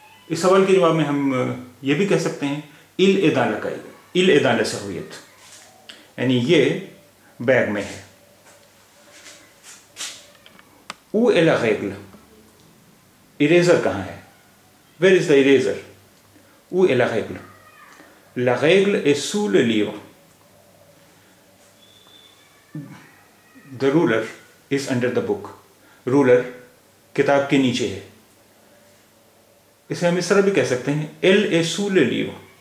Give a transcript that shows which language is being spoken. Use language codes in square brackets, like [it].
[hi] इस सवाल के जवाब में हम ये भी कह सकते हैं [fr] il est dans le cahier. Il est dans la serviette. [hi] यानी ये बैग में है. [fr] Où est la règle? [hi] Eraser कहाँ है? [en] Where is the eraser? [fr] Où est la règle? La règle est sous le livre. [en] The ruler is under the book. [hi] Ruler किताब के नीचे है. इसे हम इस तरह भी कह सकते हैं [fr] Elle est sous le livre.